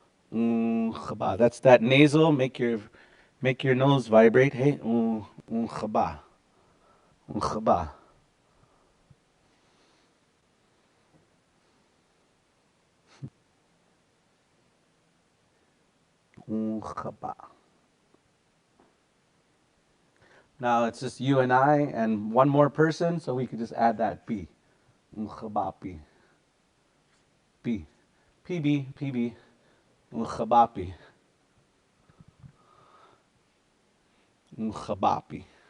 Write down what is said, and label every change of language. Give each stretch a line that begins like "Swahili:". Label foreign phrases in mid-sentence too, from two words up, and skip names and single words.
English: Chaba. That's that nasal. Make your nose vibrate.
Lakota: Hey, chaba. Chaba. Chaba.
English: Now it's just you and I and one more person, so we could just add that B.
Lakota: Chabapi. B. PB. PB. Chabapi. Chabapi.